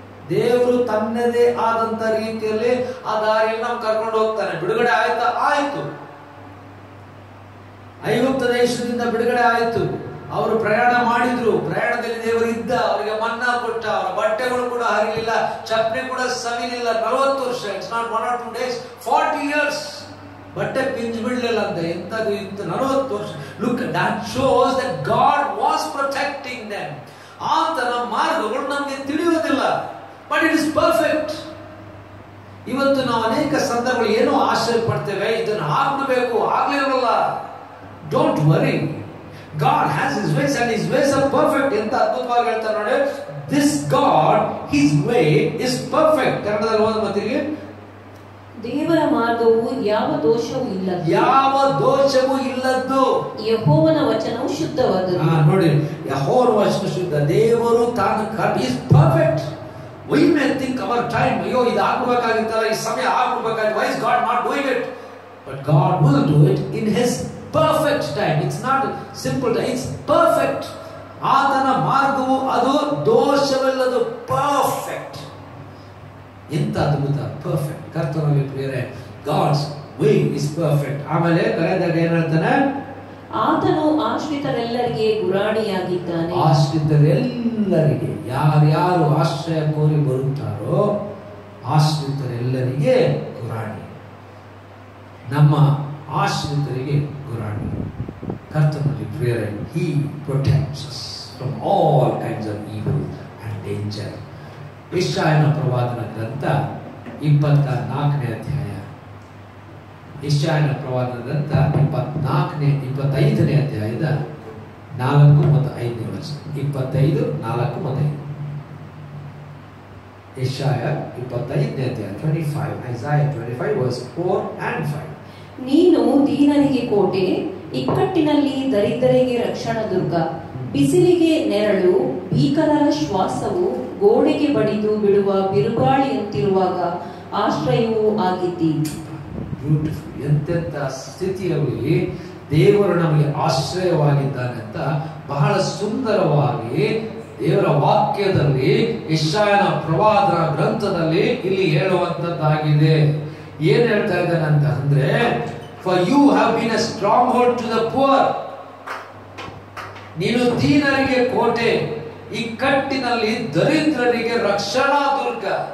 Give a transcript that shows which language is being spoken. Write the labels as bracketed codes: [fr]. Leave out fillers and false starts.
[kn] ದೇವರು ತನ್ನದೇ ಆದಂತ ರೀತಿಯಲ್ಲಿ ಆ ದಾರಿಯಲ್ಲಿ ನಾವು ಕರ್ಕೊಂಡು ಹೋಗ್ತಾನೆ. ಬಿಡುಗಡೆ ಆಯ್ತಾ? ಆಯ್ತು. ಐಗುಪ್ತ ದೇಶದಿಂದ ಬಿಡುಗಡೆ ಆಯ್ತು. ಅವರು ಪ್ರಯಾಣ ಮಾಡಿದ್ರು. ಪ್ರಯಾಣದಲ್ಲಿ ದೇವರು ಇದ್ದ. ಅವರಿಗೆ ಮನ್ನಾ ಕೊಟ್ಟ. ಅವರ ಬಟ್ಟೆಗಳು ಕೂಡ ಹರಿಲಿಲ್ಲ, ಚಪ್ಪಲಿ ಕೂಡ ಸವಿಲಿಲ್ಲ. 40 ವರ್ಷ. [en] It's not 1 or 2 days, 40 years. [kn] ಬಟ್ಟೆ ಪಿಂಜ್ ಬಿಡ್ಲಿಲ್ಲ ಅಂತ. ಎಂತದು ಇತ್ತು? 40 ವರ್ಷ. [en] Look, that shows that God was protecting them. [kn] ಆತನ ಮಾರ್ಗಗಳು ನಮಗೆ ತಿಳಿಯುವುದಿಲ್ಲ, [en] But it is perfect. [kn] ಇವತ್ತು ನಾವು ಅನೇಕ ಸಂದರ್ಭಗಳು ಏನೋ ಆಶ್ಚರ್ಯ ಪಡ್ತೇವೆ, ಇದನ್ನು ಆಗಬೇಕು, ಆಗ್ಲಿರಲ್ಲ. [en] Don't worry, God has his ways and his ways are perfect. [kn] ಎಂತ ಅದ್ಭುತವಾಗಿ ಹೇಳ್ತಾರೆ ನೋಡಿ. [en] This God, his way is perfect. [kn] ಕನ್ನಡದಲ್ಲಿ ಓದಿ ಮತ್ತಿಗೆ. ದೇವರ ಮಾರ್ಗವು ಯಾವ ದೋಷವೂ ಇಲ್ಲದ್ದು. ಯಾವ ದೋಷವೂ ಇಲ್ಲದ್ದು. ಯೆಹೋವನ ವಚನವು ಶುದ್ಧವಾದದ್ದು. ನೋಡಿ, ಯೆಹೋವನ ವಚನ ಶುದ್ಧ. ದೇವರು ತಾನು [en] is perfect. We may think our time, [kn] ಅಯ್ಯೋ ಇದು ಆಗಬೇಕಾಗಿತ್ತಲ್ಲ, ಈ ಸಮಯ ಆಗಬೇಕಾಗಿತ್ತು, [en] why is God not doing it? But God will do it in his perfect time. It's not simple time, it's perfect. [kn] ಆತನ ಮಾರ್ಗವು ಅದು ದೋಷವಿಲ್ಲದು, ಪರ್ಫೆಕ್ಟ್. ಎಂತ ಅದ್ಭುತ, ಪರ್ಫೆಕ್ಟ್. ಕರ್ತನಲ್ಲಿ ಪ್ರಿಯರೇ, [en] God's way is perfect. [kn] ಆಮೇಲೆ ಕರೆದಾಗ ಏನ್ ಹೇಳ್ತಾನೆ? ಆತನು ಆಶ್ರಿತರೆಲ್ಲರಿಗೆ ಗುರಾಣಿಯಾಗಿದ್ದಾನೆ. ಆಶ್ರಿತರೆಲ್ಲರಿಗೆ, ಯಾರ್ಯಾರು ಆಶ್ರಯ ಕೋರಿ ಬರುತ್ತಾರೋ ಆಶ್ರಿತರೆಲ್ಲರಿಗೆ ಗುರಾಣಿ. ನಮ್ಮ ಆಶ್ರಿತರಿಗೆ ಗುರಾಣಿ. ಕರ್ತನಲ್ಲಿ ಪ್ರಿಯರೇ, [en] he protects us from all kinds of evil and danger. [kn] ಯೆಶಾಯನ ಪ್ರವಾದನ ಗ್ರಂಥ 24ನೇ ಅಧ್ಯಾಯ. ಯೆಶಾಯನ ಪ್ರವಾದನ ಗ್ರಂಥ 25ನೇ ಅಧ್ಯಾಯದ 4 ಮತ್ತು 5ನೇ ವಚನ. 25, 4 ಮತ್ತು 5. ಯೆಶಾಯ 25ನೇ ಅಧ್ಯಾಯ 25, [en] Isaiah 25 verse 4 and 5. [kn] ನೀನು ದೀನರಿಗೆ ಕೋಟೆ, ಇಕ್ಕಟ್ಟಿನಲ್ಲಿ ದರಿದ್ರರಿಗೆ ರಕ್ಷಣಾ ದುರ್ಗ, ಬಿಸಿಲಿಗೆ ನೆರಳು, ಭೀಕರರ ಶ್ವಾಸವು, ಗೋಡೆಗೆ ಬಡಿದು ಬಿಡುವ ಬಿರುಗಾಳಿಯಂತಿರುವಾಗ ಆಶ್ರಯವೂ ಆಗಿದ್ದಿ. [en] Beautiful. [kn] ಎಂತೆಂತ ಸ್ಥಿತಿಯಲ್ಲಿ ದೇವರು ನಮಗೆ ಆಶ್ರಯವಾಗಿದ್ದಾನೆ ಅಂತ ಬಹಳ ಸುಂದರವಾಗಿ ದೇವರ ವಾಕ್ಯದಲ್ಲಿ ಯೆಶಾಯನ ಪ್ರವಾದನ ಗ್ರಂಥದಲ್ಲಿ ಇಲ್ಲಿ ಹೇಳುವಂತದ್ದಾಗಿದೆ. ಏನ್ ಹೇಳ್ತಾ ಇದ್ದಾನೆ ಅಂತ ಅಂದ್ರೆ, [en] for you have been a stronghold to the poor. [kn] ನೀನು ದೀನರಿಗೆ ಕೋಟೆ, ಇಕ್ಕಟ್ಟಿನಲ್ಲಿ ದರಿದ್ರರಿಗೆ ರಕ್ಷಣಾ ದುರ್ಗ.